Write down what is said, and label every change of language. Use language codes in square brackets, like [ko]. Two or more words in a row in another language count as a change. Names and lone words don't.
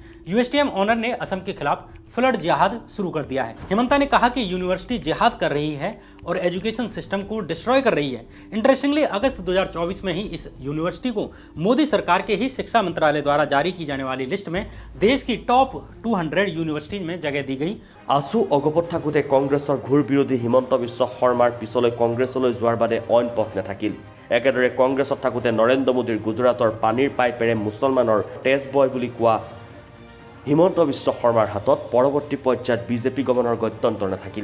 [hi] USTM ऑनर ने असम के खिलाफ [en] flood jihad [hi] शुरू कर दिया है। हिमंता ने कहा कि यूनिवर्सिटी जिहाद कर रही है और [en] education system [hi] को डिस्ट्रॉय कर रही है। इंटरेस्टिंगली अगस्त 2024 में ही इस यूनिवर्सिटी को मोदी सरकार के ही शिक्षा मंत्रालय द्वारा जारी की जाने वाली लिस्ट में देश की [en] top 200 universities [hi] में जगह दी गई। [as] আছু অগপত থাকোঁতে কংগ্ৰেছৰ ঘূৰ বিৰোধী হিমন্ত বিশ্ব শৰ্মাৰ পিছলৈ কংগ্ৰেছলৈ যোৱাৰ বাদে অইন পথ নাথাকিল। একেদৰে কংগ্ৰেছত থাকোঁতে নৰেন্দ্ৰ মোদীৰ গুজৰাটৰ পানীৰ পাইপেৰে মুছলমানৰ তেজ বয় বুলি কোৱা হিমন্ত বিশ্ব শৰ্মাৰ হাতত পৰৱৰ্তী পৰ্যায়ত বিজেপি গমনৰ গত্যন্তৰ নাথাকিল।